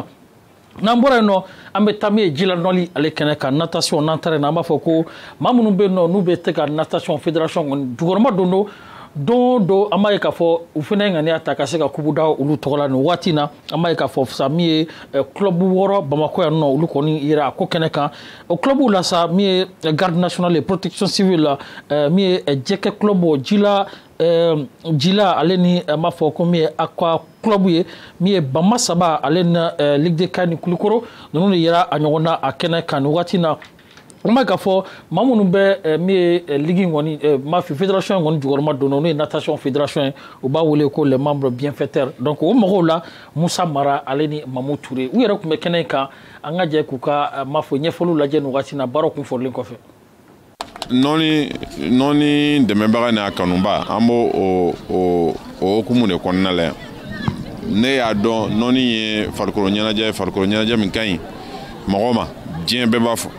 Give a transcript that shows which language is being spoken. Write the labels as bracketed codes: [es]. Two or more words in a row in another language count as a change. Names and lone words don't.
[bm] N'an bɔra yen nɔ an bɛ taa min ye Jila Nɔli ale kɛnɛ ka natation n'an taara yen an b'a fɔ ko maa minnu bɛ yen nɔ n'u bɛ tɛ ka natation fédération kɔni jukɔrɔma don do an b'a ye k'a fɔ u fana ye ŋaniya ta ka se ka kubu da olu tɔgɔ la nin waati na an b'a ye k'a fɔ sa min ye club 6 Bamako yan nɔ olu kɔni yera a ko kɛnɛ kan o club la sa min ye garde nationale et protection civile la min ye jɛkɛ club Jila ale ni an b'a fɔ ko min ye Aqua club ye min ye Bama Saba ale ni Ligue des Cas ni Kulikoro ninnu de yera a ɲɔgɔn na a kɛnɛ kan nin waati na. On m'a fait maa minnu bɛ min ye ligue in kɔni m'a fɔ fédération in kɔni jukɔrɔma don n'o ye natation fédération u b'a wele ko [fr] les membres bienfaiteurs [bm] donc o mɔgɔw la Musa Mara ale ni Mamu Touré u yɛrɛ tun bɛ kɛnɛ in kan an ka jɛ k'u ka m'a fɔ ɲɛfɔliw lajɛ nin wagati na baaraw kun fɔlen kɔfɛ. Nɔni dɛmɛbaga n'a kanuba an b'o o hukumu de kɔnɔna la yan ne y'a dɔn nɔni ye farikolo ɲɛnajɛ min ka ɲi mɔgɔ ma diɲɛ bɛɛ b'a fɔ.